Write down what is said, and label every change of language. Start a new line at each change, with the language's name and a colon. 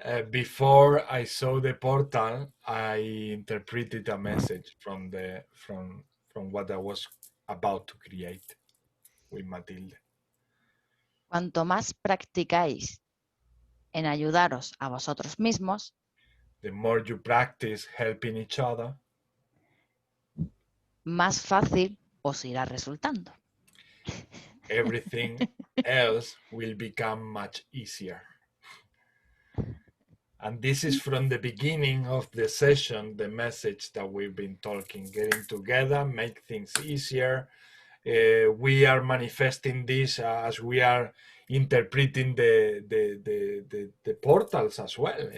English: Before I saw the portal, I interpreted a message from what I was about to create with Matilde.
Spanish: Cuanto más practicáis en ayudaros a vosotros mismos,
English: the more you practice helping each other,
Spanish: más fácil os irá resultando.
English: Everything else will become much easier. And this is from the beginning of the session, the message that we've been talking, getting together, make things easier. We are manifesting this as we are interpreting the portals as well.